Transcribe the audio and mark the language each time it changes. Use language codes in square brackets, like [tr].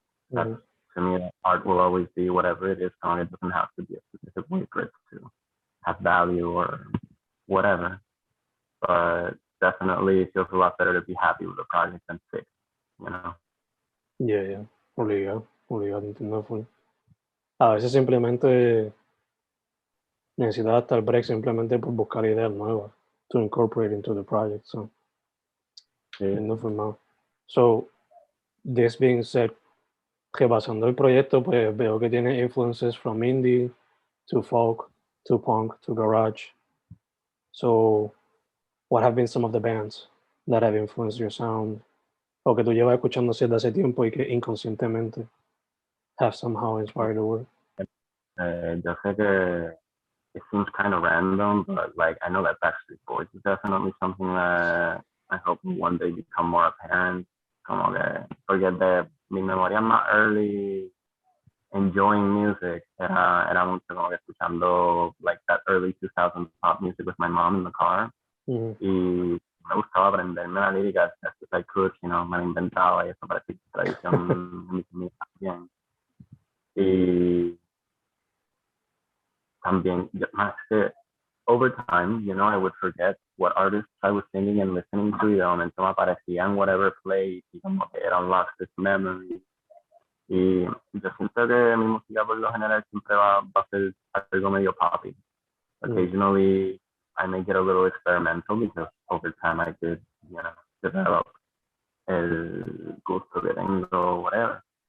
[en] That's, to me, art will always be whatever it is, and it doesn't have to be a specific way for it to have value or whatever. But definitely it feels a lot better to be happy with a project than sick, you know? [es] Yeah. Obligado, entiendo full. A veces simplemente necesitas hasta el break simplemente por buscar ideas nuevas [en] to incorporate into the project. So, [es] entiendo full, [en] man. So, this being said, [es] repasando el proyecto, pues veo que tiene [en] influences from indie to folk to punk to garage. So, what have been some of the bands that have influenced your sound? [es] O que tú llevas escuchando desde hace tiempo y que inconscientemente [en] have somehow inspired the work? [es] Yo sé que [en] it seems kind of random, but like I know that Backstreet Boys is definitely something that I hope one day become more apparent. [es] Como que, porque de mi memoria más [en] early enjoying music [es] era mucho como que escuchando [en] like that early 2000s pop music with my mom in the car. [es] Y me gustaba aprenderme la lírica [en] as best as I could, you know, [es] me la inventaba y eso parecía tradición también. [en] Y también, más que over time, you know, I would forget what artists I was singing and listening to, [es] y de momento me aparecían [en] whatever play, y como que era unlocked this memory. [es] Y yo siento que mi música por lo general siempre va a ser algo medio poppy. [en] Occasionally, I may get a little experimental because over time I did, you know, develop [es] el gusto que tengo, [en] whatever.